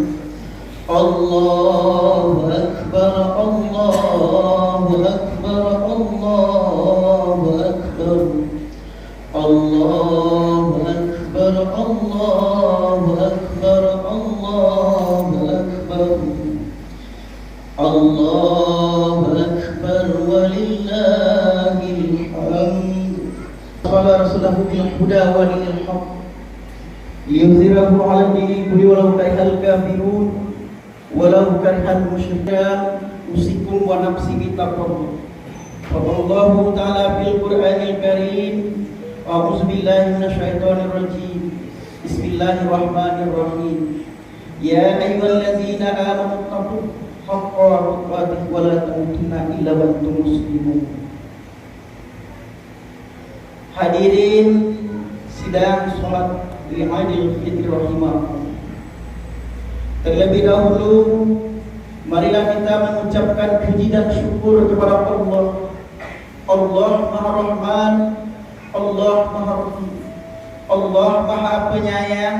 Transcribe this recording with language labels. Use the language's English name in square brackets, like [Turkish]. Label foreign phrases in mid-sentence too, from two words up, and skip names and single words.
[Arabic] الله أكبر، الله أكبر، الله أكبر، الله أكبر، الله أكبر، الله أكبر، الله أكبر ولله الحمد. قال رسول الله بالهدى ودين الحق ليظهره على الدين كله ولو كره الكافرون ولو كره المشركون. أوصيكم ونفسي بتقوى والله تعالى في القرآن الكريم. أعوذ بالله من الشيطان الرجيم. بسم الله الرحمن الرحيم يا أيها الذين آمنوا حق تقاته ولا تموتن إلا وأنتم مسلمون. [Indonesian] Hadirin sidang salat Idul Fitri rahimahullah. Terlebih dahulu marilah kita mengucapkan puji dan syukur kepada Allah. Allah Maha Rahman, Allah Maha Rahim, Allah Maha Penyayang.